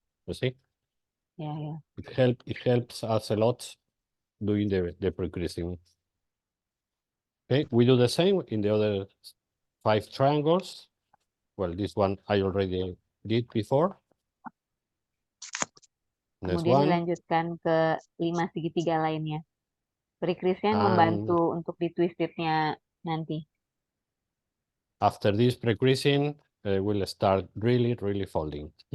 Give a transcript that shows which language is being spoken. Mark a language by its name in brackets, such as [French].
[English] You see? Yeah. It helps us a lot doing the pre-creasing. Okay, we do the same in the other 5 triangles. Well, this one I already did before. Next [Indonesian] Kemudian [English] one. [Indonesian] dilanjutkan ke 5 segitiga lainnya. Pre-crease-nya membantu untuk di-twistednya nanti. [English] After this pre-creasing, we'll start really folding.